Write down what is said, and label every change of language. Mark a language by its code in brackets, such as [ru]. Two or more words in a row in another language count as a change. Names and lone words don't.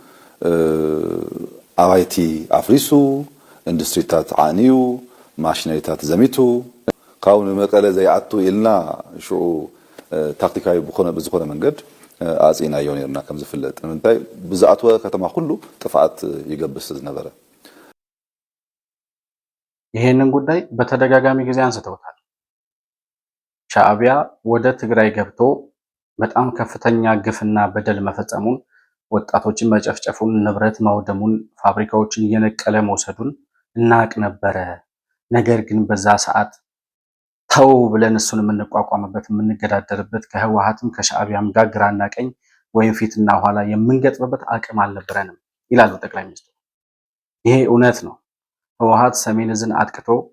[ti] ኣባይቲ ኣፍሪሱ ኢንዱስትሪታት ዓንዩ ማሽነሪታት ዘሚቱ ካብኡ ንመቀለ ዘይኣቱ ኢልና ሽዑ ታክቲካዊ ብዝኾነ መንገድ ኣጽናዮ ነርና ከም ዝፍለጥ ንምንታይ ብዛኣትወ ከተማ ሁሉ ጥፋት ይገብስ ዝነበረ [am] ይሄንን ጉዳይ በተደጋጋሚ ጊዜ አንስተውታል። ሻዕቢያ ወደ ትግራይ ገብቶ በጣም ከፍተኛ ግፍና በደል መፈጸሙን፣ ወጣቶችን መጨፍጨፉን፣ ንብረት ማውደሙን፣ ፋብሪካዎችን እየነቀለ መውሰዱን እናቅ ነበረ። ነገር ግን በዛ ሰዓት ተው ብለን እሱን የምንቋቋምበት የምንገዳደርበት ከህወሓትም ከሻዕቢያም ጋር ግራና ቀኝ ወይም ፊትና ኋላ የምንገጥምበት አቅም አልነበረንም ይላሉ ጠቅላይ ሚኒስትሩ። ይሄ እውነት ነው። ህወሓት ሰሜን ዕዝን አጥቅቶ